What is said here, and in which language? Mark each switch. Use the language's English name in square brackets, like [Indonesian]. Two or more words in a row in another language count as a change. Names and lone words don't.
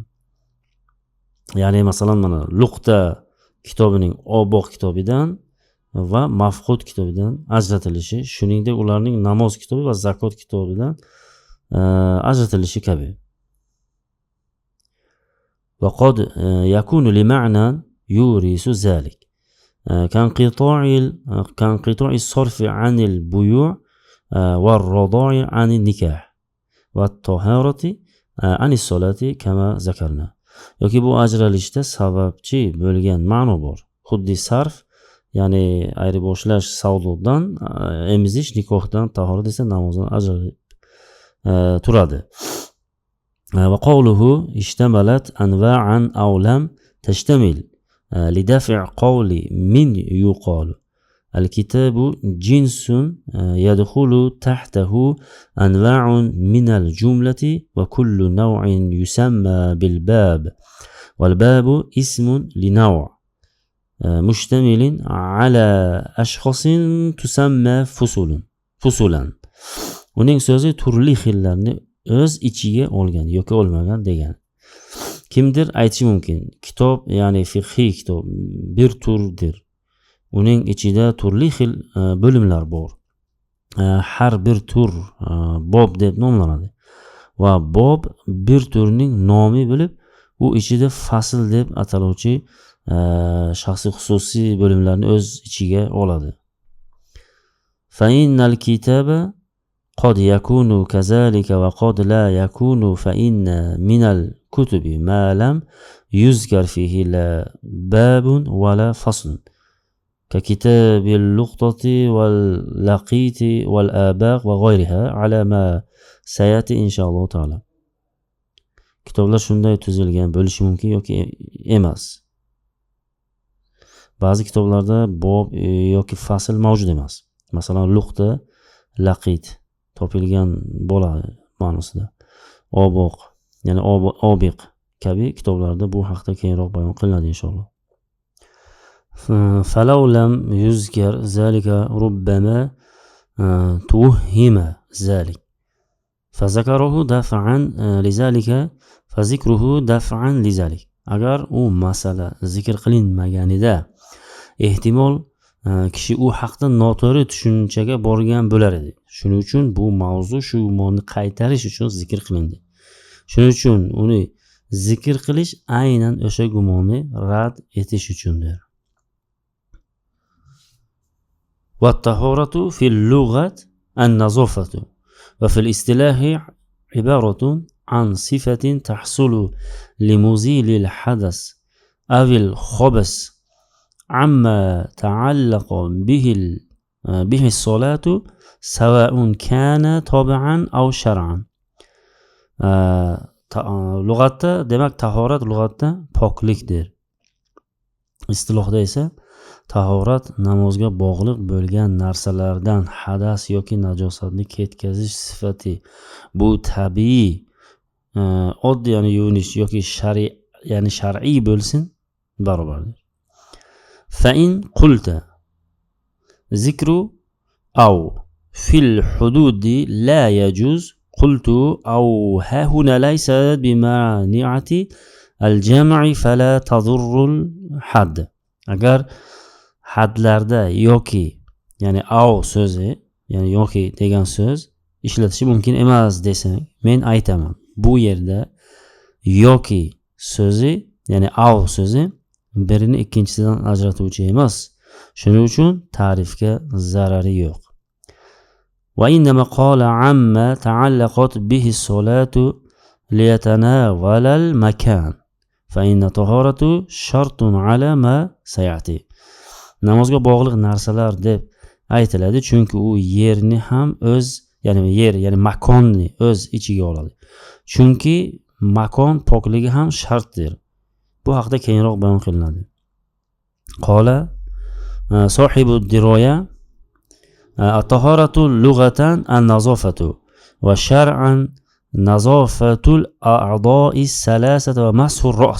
[Uzbek] Ya'ni masalan, mana luqta kitobining oboq kitobidan va mafqud kitobidan ajratilishi, shuningdek ularning namoz kitobi va zakot kitobidan ajratilishi kabi. [Arabic] وقد يكون لمعنى يورث ذلك كانقطاع الصرف عن البيوع والرضاع عن النكاح والطهارة عن الصلاة كما ذكرنا. [Uzbek] yoki bu ajralishda sababchi bo'lgan ma'no bor. Xuddi sarf, ya'ni ayriboshlash savdodan, emizish nikohdan, tahorat esa namozdan ajralib turadi. [Arabic] وقوله اشتملت أنواعا أو لم تشتمل لدفع قول من يقال الكتاب جنس يدخل تحته أنواع من الجملة وكل نوع يسمى بالباب والباب اسم لنوع مشتمل على أشخاص تسمى فصولا. [Uzbek] Uning so'zi turli xillarni o'z ichiga olgan yoki olmagan degan. Kimdir aytishi mumkin, kitob, ya'ni fiqhiy kitob bir turdir. Uning ichida turli xil bo'limlar bor. Har bir tur bob deb nomlanadi va bob bir turning nomi bo'lib, u ichida fasl deb ataluvchi shaxsiy xususiy bo'limlarni o'z ichiga oladi. [Arabic] فإن الكتاب قد يكون كذلك وقد لا يكون فإن من الكتب ما لم يذكر فيه لا باب ولا فصل ككتاب اللقطة واللقيط والآباق وغيرها على ما سيأتي إن شاء الله تعالى. [Uzbek] Kitoblar shunday tuzilgan bo'lishi mumkin yoki emas. Ba'zi kitoblarda bob yoki fasl mavjud emas. Masalan, luqda laqit topilgan bo'ladi ma'nosida. Oboq, ya'ni obiq kabi kitoblarda bu haqda keyinroq bayon qilinadi inshaalloh. [Arabic] فلو لم يذكر ذلك ربما توهم ذلك فذكره دفعا لذلك فذكره دفعا لذلك. [Uzbek] agar u masala zikr qilinmaganida ehtimol kishi u haqda noto'g'ri tushunchaga borgan bo'lar edi. Shuning uchun bu mavzu shu gumonni qaytarish uchun zikr qilindi. Shuning uchun uni zikr qilish aynan o'sha gumonni rad etish uchundir. [Arabic] والطهارة في اللغة النظافة وفي الاصطلاح عبارة عن صفة تحصل لمزيل الحدث أو الخبث عما تعلق به الصلاة سواء كان طبعا أو شرعا. [Uzbek] lug'atda demak tahorat lug'atda poklikdir. Istilohda esa tahorat namozga bog'liq bo'lgan narsalardan hadas yoki najosatni ketkazish sifati. Bu tabiiy oddiy ya'ni yuvinish yoki shar'iy bo'lsin barobardir. [Arabic] فإن قلت ذكر أو في الحدود لا يجوز قلت أو هاهنا ليس بمانعة الجمع فلا تضر الحد. [Uzbek] Agar hadlarda yoki ya'ni aw so'zi ya'ni yoki degan so'z ishlatishi mumkin emas desang, men aytaman, bu yerda yoki so'zi ya'ni aw so'zi birini ikkinchisidan ajratuvchi emas. Shuning uchun ta'rifga zarari yo'q. [Arabic] وإنما قال عما تعلقت به الصلاة ليتناول المكان فإن طهارته شرط على ما سيأتي. [Uzbek] Namozga bog'liq narsalar deb aytiladi chunki u yerni ham o'z ya'ni makonni o'z ichiga oladi. Chunki makon pokligi ham shartdir. Bu haqda keyinroq bayon qilinadi. [Arabic] قال صاحب الدراية الطهارة لغة النظافة وشرعا نظافة الأعضاء الثلاثة ومسح الرأس.